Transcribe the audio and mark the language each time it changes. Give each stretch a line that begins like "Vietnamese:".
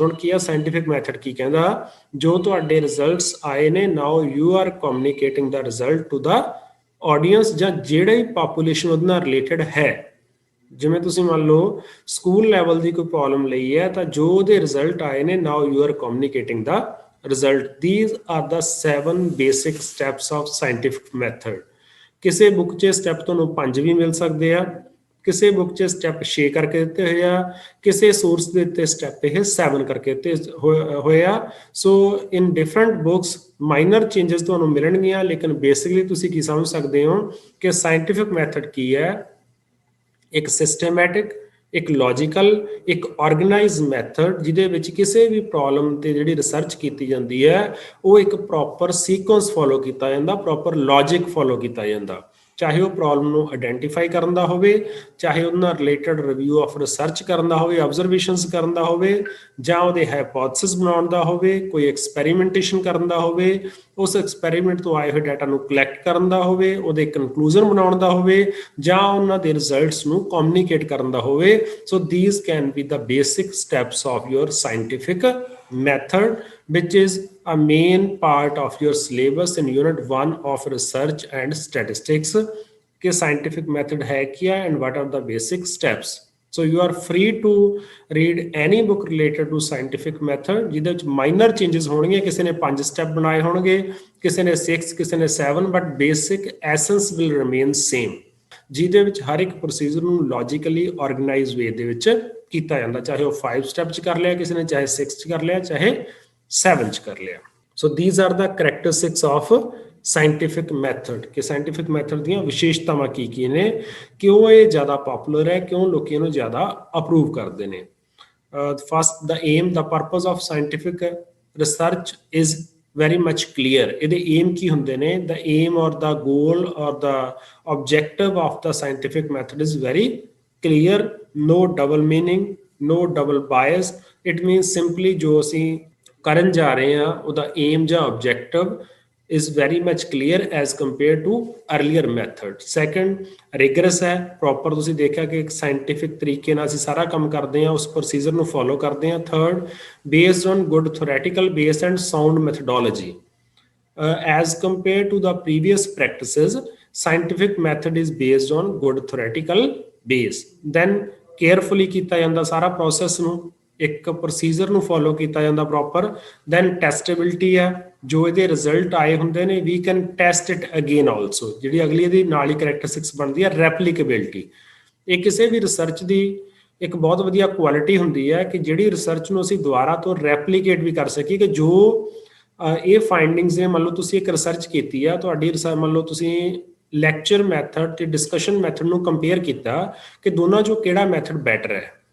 Punjabi: ਹੁਣ ਕੀ ਆ scientific method ਕੀ ਕਹਿੰਦਾ, ਜੋ ਤੁਹਾਡੇ ਰਿਜ਼ਲਟਸ ਆਏ ਨੇ,
English: now you are communicating the result to the audience,
Punjabi: ਜਾਂ ਜਿਹੜੀ ਪਾਪੂਲੇਸ਼ਨ ਉਹਦੇ ਨਾਲ ਰਿਲੇਟਡ ਹੈ। ਜਿਵੇਂ ਤੁਸੀਂ ਮੰਨ ਲਓ ਸਕੂਲ ਲੈਵਲ ਦੀ ਕੋਈ ਪ੍ਰੋਬਲਮ ਲਈ ਹੈ, ਤਾਂ ਜੋ ਉਹਦੇ ਰਿਜ਼ਲਟ ਆਏ ਨੇ,
English: Now you are communicating the result। these are the 7 basic steps of scientific method।
Punjabi: ਕਿਸੇ ਬੁੱਕ 'ਚ ਸਟੈਪ ਤੁਹਾਨੂੰ 5 ਵੀ ਮਿਲ ਸਕਦੇ ਆ, ਕਿਸੇ ਬੁੱਕ 'ਚ ਸਟੈਪ 6 ਕਰਕੇ ਦਿੱਤੇ ਹੋਏ ਆ, ਕਿਸੇ ਸੋਰਸ ਦੇ ਉੱਤੇ ਸਟੈਪ ਇਹ 7 ਕਰਕੇ ਦਿੱਤੇ ਹੋਏ ਆ। ਸੋ ਇਨ ਡਿਫਰੈਂਟ ਬੁੱਕਸ ਮਾਈਨਰ ਚੇਂਜਸ ਤੁਹਾਨੂੰ ਮਿਲਣਗੀਆਂ, ਲੇਕਿਨ ਬੇਸਿਕਲੀ ਤੁਸੀਂ ਕੀ ਸਮਝ ਸਕਦੇ ਹੋ ਕਿ ਸਾਇੰਟੀਫਿਕ ਮੈਥਡ ਕੀ ਹੈ, ਇੱਕ ਸਿਸਟਮੈਟਿਕ, ਇੱਕ ਲੌਜੀਕਲ, ਇੱਕ ਆਰਗੇਨਾਈਜ਼ ਮੈਥਡ ਜਿਹਦੇ ਵਿੱਚ ਕਿਸੇ ਵੀ ਪ੍ਰੋਬਲਮ ਤੇ ਜਿਹੜੀ ਰਿਸਰਚ ਕੀਤੀ ਜਾਂਦੀ ਹੈ ਉਹ ਇੱਕ ਪ੍ਰੋਪਰ ਸੀਕੁਐਂਸ ਫੋਲੋ ਕੀਤਾ ਜਾਂਦਾ, ਪ੍ਰੋਪਰ ਲੌਜਿਕ ਫੋਲੋ ਕੀਤਾ ਜਾਂਦਾ। ਚਾਹੇ ਉਹ ਪ੍ਰੋਬਲਮ ਨੂੰ ਆਇਡੈਂਟੀਫਾਈ ਕਰਨ ਦਾ ਹੋਵੇ, ਚਾਹੇ ਉਹਦੇ ਨਾਲ ਰਿਲੇਟਡ ਰਿਵਿਊ ਆਫ ਰਿਸਰਚ ਕਰਨ ਦਾ ਹੋਵੇ, ਆਬਜ਼ਰਵੇਸ਼ਨਸ ਕਰਨ ਦਾ ਹੋਵੇ, ਜਾਂ ਉਹਦੇ ਹਾਈਪੋਥੇਸਿਸ ਬਣਾਉਣ ਦਾ ਹੋਵੇ, ਕੋਈ ਐਕਸਪੈਰੀਮੈਂਟੇਸ਼ਨ ਕਰਨ ਦਾ ਹੋਵੇ, ਉਸ ਐਕਸਪੈਰੀਮੈਂਟ ਤੋਂ ਆਏ ਹੋਏ ਡਾਟਾ ਨੂੰ ਕਲੈਕਟ ਕਰਨ ਦਾ ਹੋਵੇ, ਉਹਦੇ ਕਨਕਲੂਜਨ ਬਣਾਉਣ ਦਾ ਹੋਵੇ, ਜਾਂ ਉਹਨਾਂ ਦੇ ਰਿਜ਼ਲਟਸ ਨੂੰ ਕਮਿਊਨੀਕੇਟ ਕਰਨ ਦਾ ਹੋਵੇ।
English: So these can be the basic steps of your scientific method, which is a main part of your syllabus in unit 1 of research and statistics। कि scientific method
Hindi: है क्या
English: and what are the basic steps। So you are free to read any book related to scientific method
Punjabi: ਜਿਹਦੇ ਵਿੱਚ minor changes ਹੋਣਗੇ, ਕਿਸੇ ਨੇ 5 step ਬਣਾਏ ਹੋਣਗੇ, ਕਿਸੇ ਨੇ 6, ਕਿਸੇ ਨੇ 7,
English: but basic essence will remain same,
Punjabi: ਜਿਹਦੇ ਵਿੱਚ ਹਰ ਇੱਕ ਪ੍ਰੋਸੀਜਰ ਨੂੰ ਲੌਜੀਕਲੀ ਆਰਗੇਨਾਈਜ਼ ਵੇ ਦੇ ਵਿੱਚ ਕੀਤਾ ਜਾਂਦਾ, ਚਾਹੇ ਉਹ 5 ਸਟੈਪ 'ਚ ਕਰ ਲਿਆ ਕਿਸੇ ਨੇ, ਚਾਹੇ 6 'ਚ ਕਰ ਲਿਆ, ਚਾਹੇ 7 'ਚ ਕਰ ਲਿਆ। ਸੋ
English: these are the characteristics of
Punjabi: scientific method, ਕਿ ਸਾਇੰਟੀਫਿਕ ਮੈਥਡ ਦੀਆਂ ਵਿਸ਼ੇਸ਼ਤਾਵਾਂ ਕੀ ਨੇ, ਕਿਉਂ ਇਹ ਜ਼ਿਆਦਾ ਪਪੂਲਰ ਹੈ, ਕਿਉਂ ਲੋਕੀ ਇਹਨੂੰ ਜ਼ਿਆਦਾ ਅਪਰੂਵ ਕਰਦੇ ਨੇ।
English: First, the aim, the purpose of scientific research is very much clear।
Punjabi: ਇਹਦੇ ਏਮ ਕੀ ਹੁੰਦੇ ਨੇ,
English: the aim or the goal or the objective of the scientific method is very clear, no double meaning, no double bias। it means simply
Punjabi: ਜੋ ਅਸੀਂ ਕਰਨ ਜਾ ਰਹੇ ਹਾਂ ਉਹਦਾ ਏਮ ਜਾਂ
English: objective is very much clear as compared to earlier method।
Punjabi: second, rigorous ਹੈ, proper ਤੁਸੀਂ ਦੇਖਿਆ ਕਿ ਇੱਕ scientific ਤਰੀਕੇ ਨਾਲ ਅਸੀਂ ਸਾਰਾ ਕੰਮ ਕਰਦੇ ਹਾਂ, ਉਸ procedure ਨੂੰ follow ਕਰਦੇ ਹਾਂ।
English: third, based on good theoretical base and sound methodology। as compared to the previous practices, scientific method is based on good theoretical base।
Punjabi: then carefully ਕੀਤਾ ਜਾਂਦਾ ਸਾਰਾ process ਨੂੰ, ਇੱਕ ਪ੍ਰੋਸੀਜਰ ਨੂੰ ਫੋਲੋ ਕੀਤਾ ਜਾਂਦਾ ਪ੍ਰੋਪਰ। ਦੈਨ ਟੈਸਟੇਬਿਲਿਟੀ ਹੈ, ਜੋ ਇਹਦੇ ਰਿਜ਼ਲਟ ਆਏ ਹੁੰਦੇ ਨੇ
English: We can test it again also.
Punjabi: ਜਿਹੜੀ ਅਗਲੀ ਇਹਦੀ ਨਾਲ ਹੀ ਕਰੈਕਟਰਿਸਟਿਕਸ ਬਣਦੀ ਹੈ ਰੈਪਲੀਕੇਬਿਲਿਟੀ। ਇਹ ਕਿਸੇ ਵੀ ਰਿਸਰਚ ਦੀ ਇੱਕ ਬਹੁਤ ਵਧੀਆ ਕੁਆਲਿਟੀ ਹੁੰਦੀ ਹੈ ਕਿ ਜਿਹੜੀ ਰਿਸਰਚ ਨੂੰ ਅਸੀਂ ਦੁਬਾਰਾ ਤੋਂ ਰੈਪਲੀਕੇਟ ਵੀ ਕਰ ਸਕੀਏ, ਕਿ ਜੋ ਇਹ ਫਾਈਂਡਿੰਗਸ ਨੇ, ਮੰਨ ਲਓ ਤੁਸੀਂ ਇੱਕ ਰਿਸਰਚ ਕੀਤੀ ਆ, ਤੁਹਾਡੀ ਰਿਸਰਚ ਮੰਨ ਲਓ ਤੁਸੀਂ ਲੈਕਚਰ ਮੈਥਡ ਤੇ ਡਿਸਕਸ਼ਨ ਮੈਥਡ ਨੂੰ ਕੰਪੇਅਰ ਕੀਤਾ ਕਿ ਦੋਨਾਂ 'ਚੋਂ ਕਿਹੜਾ ਮੈਥਡ ਬੈਟਰ ਹੈ।